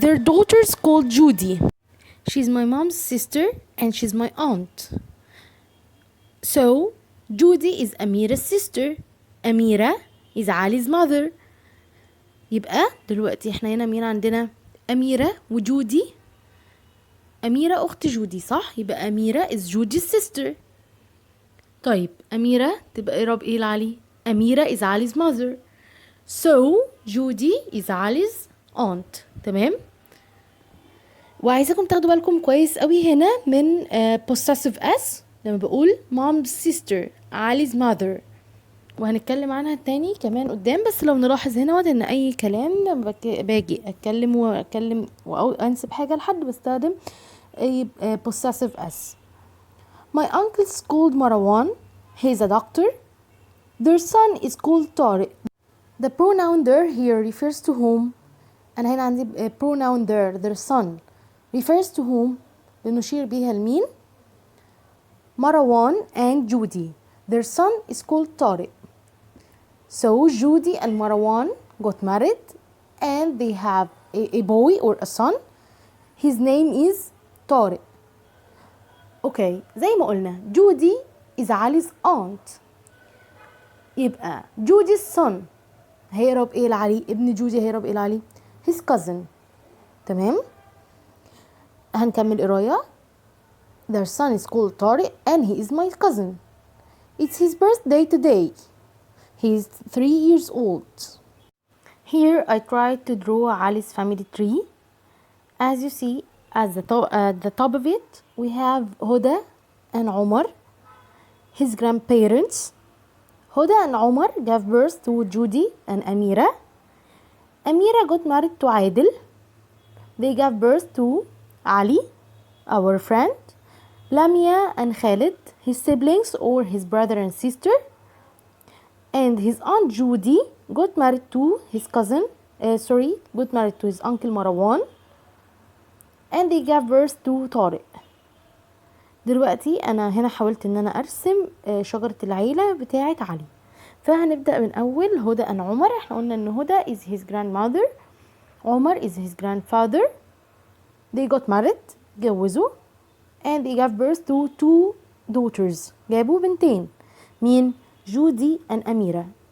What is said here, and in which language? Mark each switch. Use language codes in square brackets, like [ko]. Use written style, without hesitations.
[en] Their daughter is called Judy. She's my mom's sister and she's my aunt. So Judy is Amira's sister. Amira is Ali's mother. [ar] يبقى دلوقتي احنا هنا مين عندنا؟ أميرة وجودي. أميرة أخت جودي صح؟ يبقى أميرة [en] is Judy's sister. [ar] طيب أميرة تبقى إقرب إيه لعلي؟ أميرة [en] is Ali's mother. So Judy is Ali's aunt. [ar] تمام؟ وعايزاكم تاخدوا بالكم كويس قوي هنا من possessive s لما بقول [en] mom's sister Ali's mother، [ar] وهنتكلم عنها تاني كمان قدام. بس لو نلاحظ هنا ان اي كلام باجي اتكلم او انسب حاجه لحد بستخدم اي possessive s. [en] My uncle is called Marwan. He's a doctor. Their son is called Tariq. The pronoun there here refers to whom. [ar] انا هنا عندي [en] pronoun their son refers to whom [ar] بنشير بيها لمين؟ [en] Marwan and Judy. Their son is called Tariq. So Judy and Marwan got married and they have a boy or a son. His name is Tariq. Okay, [ar] زي ما قلنا [en] Judy is Ali's aunt. [ar] يبقى Judy's son هيقرب ايه لعلي؟ ابن جودي هيقرب ايه لعلي؟ [en] his cousin. [ar] تمام؟ هنكمل قراية. [en] Their son is called Tariq and he is my cousin. It's his birthday today. He is 3 years old. Here I tried to draw Ali's family tree. As you see, at the top of it, we have Huda and Omar, his grandparents. Huda and Omar gave birth to Judy and Amira. Amira got married to Adil. They gave birth to Ali, our friend. Lamia and Khalid, his siblings or his brother and sister. And his aunt Judy got married to his cousin, got married to his uncle Marwan. And they gave birth to Tariq. [ar] دلوقتي انا هنا حاولت ان انا ارسم شجرة العيلة بتاعة علي. فهنبدأ من اول هدى and عمر. احنا قلنا ان [en] هدى is his grandmother, عمر is his grandfather. They got married, [ar] جوزوا, [en] and they gave birth to 2 daughters. [ar] جابوا بنتين. مين؟ جودي and أميرة.